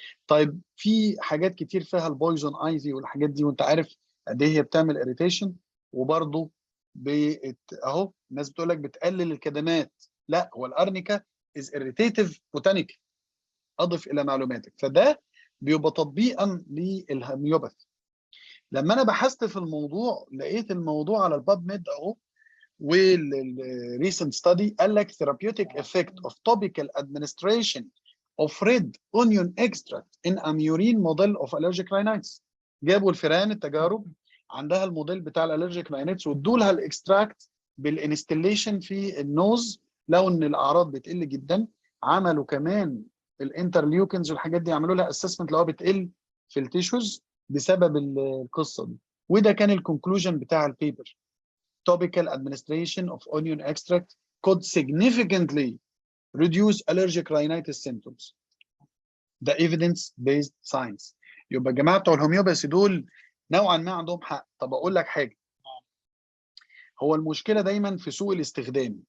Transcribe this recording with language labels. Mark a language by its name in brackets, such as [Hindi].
[Arabic] طيب في حاجات كتير فيها البويزون ايفي والحاجات دي، وانت عارف قد ايه هي بتعمل اريتيشن، وبرضه اهو الناس بتقول لك بتقلل الكدمات. لا، هو الارنيكا از irritative بوتانيك. اضف الى معلوماتك، فده بيبقى تطبيقا للهوميوباثي. لما انا بحثت في الموضوع لقيت الموضوع على الباب ميد اهو، والريسنت ستادي قال لك [English] therapeutic effect of topical administration of red onion extract in a murine model of allergic rhinitis. [Arabic] جابوا الفئران التجارب عندها الموديل بتاع الالرجيك راينيتس، وادوا لها الاكستراكت بالانستليشن في النوز، لو ان الاعراض بتقل جدا. عملوا كمان الانترليوكنز والحاجات دي، عملوا لها اسسمنت اللي هو بتقل في التيشوز بسبب القصه دي. وده كان الكونكلوجن بتاع البيبر. [English] Topical administration of onion extract could significantly reduce allergic rhinitis symptoms. The evidence-based science. [Arabic] يبقى الجماعه بتوع الهوميوباثي دول نوعا ما عندهم حق. طب اقول لك حاجه، هو المشكله دايما في سوء الاستخدام.